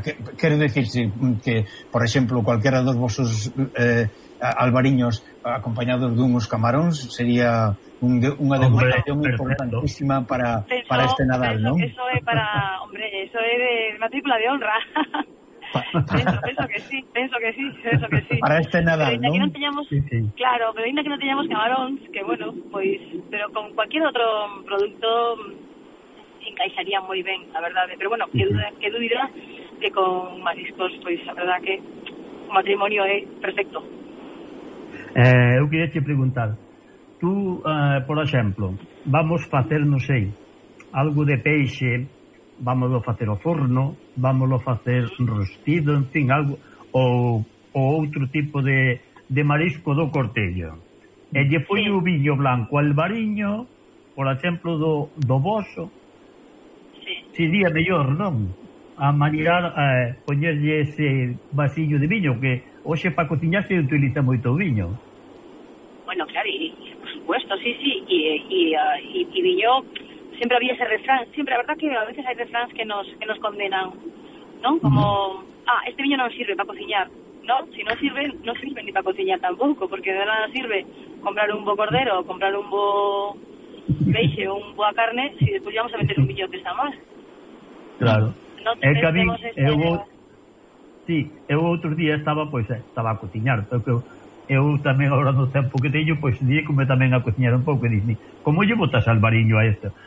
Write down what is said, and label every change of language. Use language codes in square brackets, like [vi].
[gl] Quero dicir que, por exemplo, cualquiera dos vosos albariños acompañados duns camaróns sería unha degustación importantísima para este Nadal, eso, Eso é para, hombre, eso é de matrícula de honra. Penso que sí. Para este Nadal, ¿no? [es] Que no teníamos, claro, pero ainda que no teníamos camarones, que bueno, pues, pero con cualquier otro producto encaixaría muy bien, la verdad. Pero bueno, qué duda que con mariscos, pues la verdad que un matrimonio es perfecto. [gl] Eu quería te preguntar, [es] tú, por ejemplo, vamos a hacer, no sé, [gl] algo de peixe, vámoslo facer o forno, vámoslo facer rostido, en fin, algo, ou outro tipo de marisco do Cortello. E lle foi o viño blanco al bariño, por exemplo, do boso, sería mellor, non? A manirar, poñerlle ese vasillo de viño, que hoxe pa cociñar se utiliza moito o viño. [es] Bueno, claro, por supuesto, sí, e viño... Siempre había ese refrán, siempre, la verdad que a veces hay refráns que nos condenan, ¿no? Como, este viño no sirve para cocinar, ¿no? Si no sirve, no sirve ni para cocinar tampoco, porque de nada sirve comprar un bo cordero, comprar un bo peixe, un bo a carne, si después vamos a meter un viño que está mal. Claro. [gl] Eu outro día estaba, pois, pues, estaba a cociñar, porque eu tamén agora no tempo que teño, pois dígome tamén a cociñar un pouco e dixme, como lle botas al bariño a esto?